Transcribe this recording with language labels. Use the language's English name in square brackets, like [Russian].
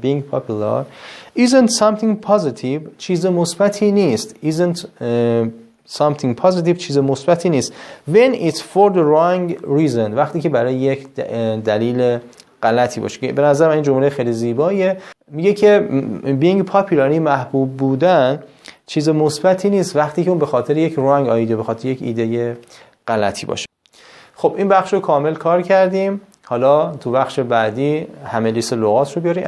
[English] Being popular isn't something positive. [Persian] چیز مثبتی نیست. [English] Isn't something positive [Persian] چیز مثبتی نیست. [English] When it's for the wrong reason. [Persian] وقتی که برای یک دلیل غلطی باشه. به نظر من این جمله خیلی زیباییه. میگه که [English] being popular [Persian] یعنی محبوب بودن چیز مثبتی نیست وقتی که اون به خاطر یک [English] wrong idea، [Persian] به خاطر یک ایده غلطی باشه. خب این بخش رو کامل کار کردیم. حالا تو بخش بعدی همه لیست لغات رو بیاریم.